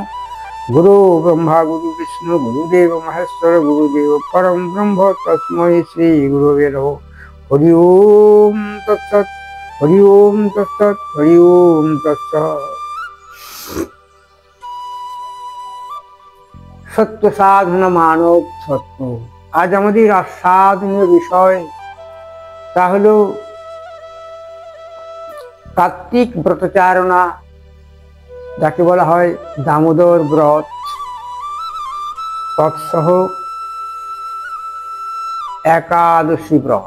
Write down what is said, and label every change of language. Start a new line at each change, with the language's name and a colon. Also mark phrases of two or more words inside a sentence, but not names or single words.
Sanskrit: गुरु ब्रह्मा गुरु विष्णु गुरुदेव महेश्वर गुरुदेव परं ब्रह्म तस्मै श्रीगुरवे नमः। हरि ओम तत्सत् हरि ओम तत्सत् हरि ओम तत्सत्। सत्य साधन मानव सत्य।
Bangla: आज আমাদের আস্বাদনীয় বিষয় তা হলো কার্তিক ব্রতচারণা, যাকে বলা হয় দামোদর ব্রত, তৎসহ একাদশী ব্রত।